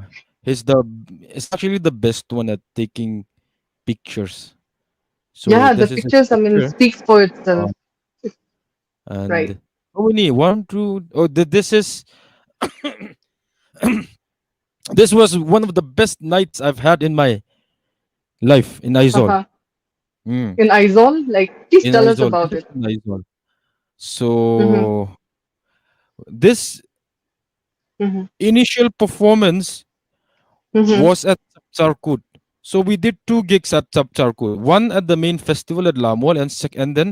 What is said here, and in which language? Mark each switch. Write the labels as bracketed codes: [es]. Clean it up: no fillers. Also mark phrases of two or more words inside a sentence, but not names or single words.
[en] He's the It's actually the best one at taking pictures. So Yeah, the this is his pictures. I mean, picture. speaks for Uh, itself. Right. and how many? One, two. Oh, this is this was one of the best nights I've had in my life in Aizol. Uh-huh. Mm. In Aizol, like, please In tell us Aizol, about just it. in Aizol. Mm-hmm. So this Mm-hmm. initial performance Mm-hmm. was at Sapcharkut. So we did two gigs at Sapcharkut. One at the main festival at Lamol, and then